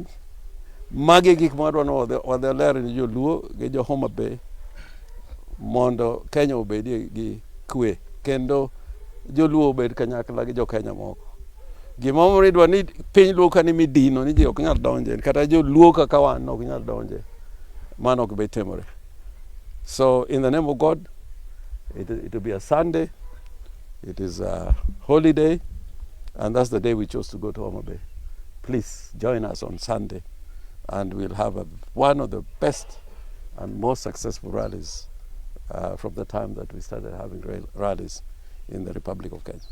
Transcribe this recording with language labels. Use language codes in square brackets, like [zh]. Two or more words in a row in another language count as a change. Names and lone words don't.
[luo] Magi gik madwano wadhi ler ni joluo gi jo Homa Bay mondo Kenya obedie gi kwe kendo joluo obed kanyakla gi jo Kenya moko. Gimomiyo idwa ni piny luo ka ni midino ni ji ok nyal donje, kata joluo kaka wan ok nyal donje, mano ok bi timore. [en] So in the name of God, it will be a Sunday, it is a holiday, and that's the day we chose to go to Homa Bay. Please join us on Sunday, and we'll have one of the best and most successful rallies from the time that we started having rallies in the Republic of Kenya.